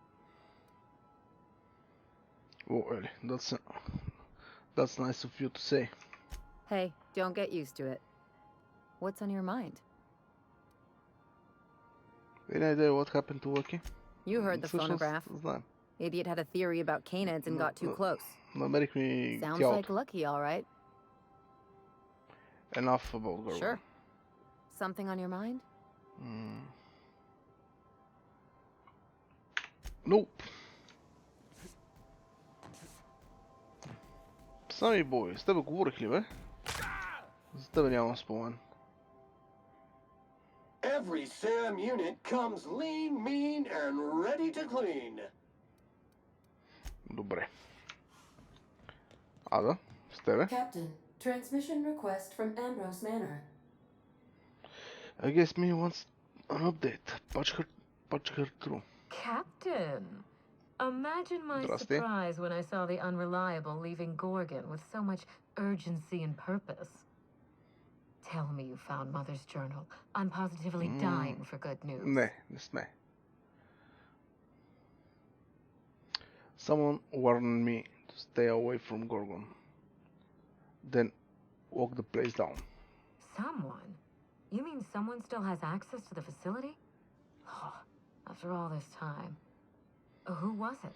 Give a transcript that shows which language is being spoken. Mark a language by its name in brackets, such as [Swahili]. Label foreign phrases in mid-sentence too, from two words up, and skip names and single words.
[English] Oh, Ellie, that's nice of you to say. Hey, don't get used to it. What's on your mind? Any idea what happened to Lucky? You heard the [Bulgarian] Всъщност, [English] phonograph. [Bulgarian] знам. [English] Idiot had a theory about canids and got too close. [Bulgarian] Намерих ми [English] Sounds [Bulgarian] тялото. [English] like Lucky, all right. Enough about Gorgon. Sure. Something on your mind? Nope. [Bulgarian] Сами бой, с тебе говорих ли, бе? За тебе нямам спомен. [English] Every SAM unit comes lean, mean, and ready to clean. [Bulgarian] Добре. Ада, с тебе. [English] Captain, transmission request from Ambrose Manor. I guess me wants an update. Patch her through. Captain, imagine my [Bulgarian] Здрасти. [English] surprise when I saw the unreliable leaving Gorgon with so much urgency and purpose. Tell me you found Mother's journal. I'm positively dying for good news. [Bulgarian] Не сме. [English] Someone warned me to stay away from Gorgon. Then walk the place down. Someone? You mean someone still has access to the facility? Oh, after all this time. Who was it?